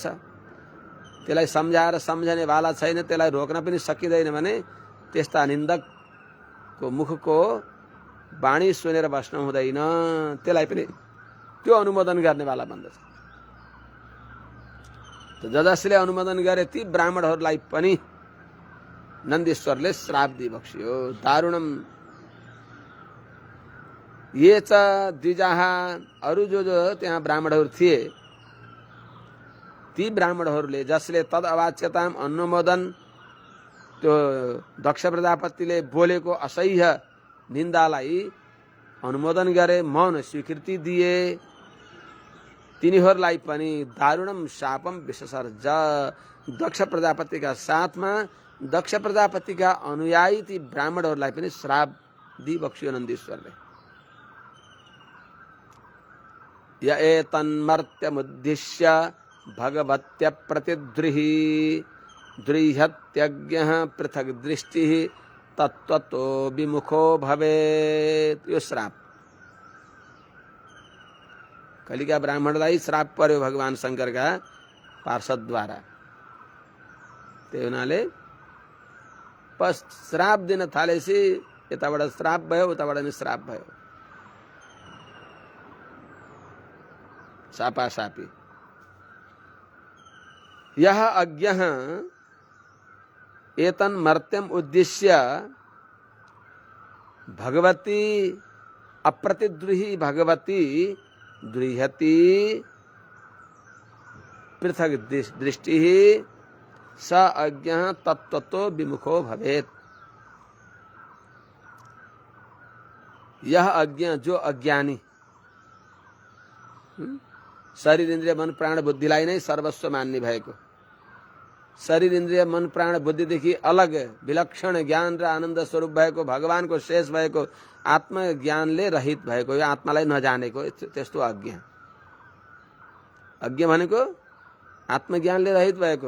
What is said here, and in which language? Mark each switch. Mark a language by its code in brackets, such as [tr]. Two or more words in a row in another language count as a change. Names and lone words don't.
[ne] त्यसलाई सम्झाएर सम्झनेवाला छैन, त्यसलाई रोक्न पनि सकिँदैन भने त्यस्ता निन्दकको मुखको वाणी सुनेर बस्न हुँदैन। त्यसलाई पनि त्यो अनुमोदन गर्नेवाला भन्दछ। जसले अनुमोदन गरे ती ब्राह्मणहरूलाई पनि नन्दीश्वरले श्राप दिइबक्सियो। [sa] दारुणम ये च द्विजाः, [ne] अरू जो त्यहाँ ब्राह्मणहरू थिए ती ब्राह्मणहरूले जसले [sa] तद अवाच्यताम [ne] अनुमोदन, त्यो दक्ष प्रजापतिले बोलेको असह्य निन्दालाई अनुमोदन गरे, मौन स्वीकृति दिए, तिनीहरूलाई पनि [sa] दारुणम शापम विससर्ज, [ne] दक्ष प्रजापतिका साथमा दक्ष प्रजापतिका अनुयायी ती ब्राह्मणहरूलाई पनि श्राप दिइबक्सियो नन्दीश्वरले। [sa] य एतन्मर्त्यमुद्दिश्य भगवत्य प्रतिद्रुहि द्रुह्यत्यज्ञः पृथक् दृष्टिः तत्त्वतो विमुखो भवेत्। [ne] यो श्राप कलिका ब्राह्मणलाई श्राप पर्यो भगवान शंकरका पार्षदद्वारा। त्यही हुनाले बस श्राप दिन थालेपछि यताबाट श्राप भयो, उताबाट नि श्राप भयो, सापासापी। [sa] यह अज्ञः एतन् मर्त्यम उद्दिश्य भगवती अप्रतिद्रुहि भगवती द्रुह्यति पृथक दृष्टि स अज्ञः तत्त्वतो विमुखो भवेत्। [ne] यह अज्ञ, जो अज्ञानी, शरीर इन्द्रिय मन प्राण बुद्धिलाई नै सर्वस्व मान्ने भएको, शरीर इन्द्रिय मन प्राण बुद्धिदेखि अलग विलक्षण ज्ञान र आनन्द स्वरूप भएको, भगवानको शेष भएको, आत्मज्ञानले रहित भएको, यो आत्मालाई नजानेको, त्यस्तो अज्ञ। अज्ञ भनेको आत्मज्ञानले रहित भएको।